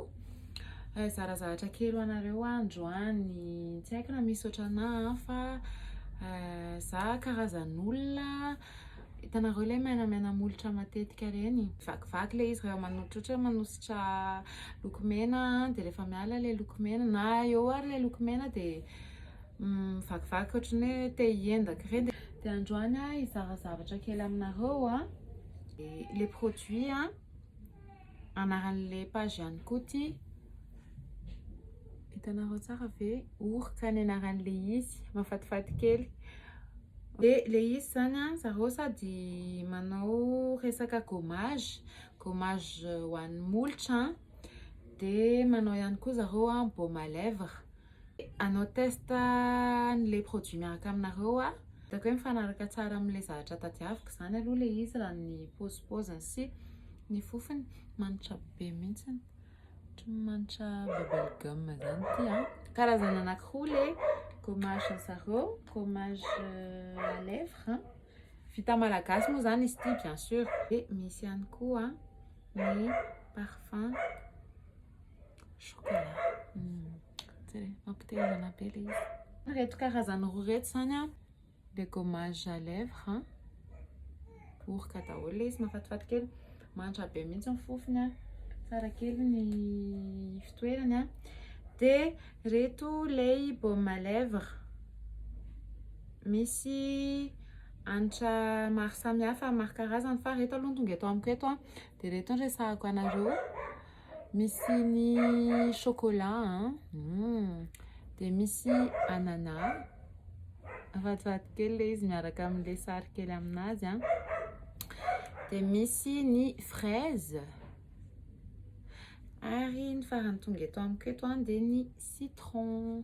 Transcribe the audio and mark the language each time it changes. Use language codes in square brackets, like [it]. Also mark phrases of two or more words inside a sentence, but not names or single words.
[mg] Zara zavatra kely ho anareo androany, tsy haiko na misy ohatranahy fa za karazan'olona hitanareo le menamena molotra matetika reny, vakivaky le izy raha ohatra manositra lokomena de rehefa miala le lokomena na eo ary le lokomena de vakivaky ohatrany hoe te hiendaka reny. De androany hizara zavatra kely aminareo [fr] les produits [mg] anaran'le page ihany koa ty, hitanareo tsara ve orika ny anaran'le izy, mahafatifaty kely. De le izy zany zareo sady manao resaka gommage ho an'ny molotra de manao ihany koa zareo [fr] baume à lèvres. [mg] Anao test le produit miaraka aminareo hitako hoe mifanaraka tsara amin'le zavatra tadiaviko zany aloha le izy raha ny paozipaoziny sy ny fofony manitra be mihitsiny, manitra bubblegum zany ty karazana anankiroa le gommage zareo, [fr] gommage à lèvres [mg] vita malagasy moa zany izy ty [fr] bien sûr. [mg] De misy ihany koa ny [fr] parfum chocolat, [mg] mampitelina be le izy. Reto karazana roa reto zany le [fr] gommage à lèvres [mg] orika daholo le izy, mahafatifaty kely, manitra be mihitsy ny fofony tsara kely ny fitoerany de reto le [fr] baume à lèvres [mg] misy hanitra maro samihafa, maro karazany fa reto aloha tonga eto amiko eto de reto resahako anareo. Misy ny chocolat de misy anana, mahafatifaty kely le izy miaraka amin'le sary kely aminazy de misy ny fraise ary ny farany tonga eto amiko eto de ny citron.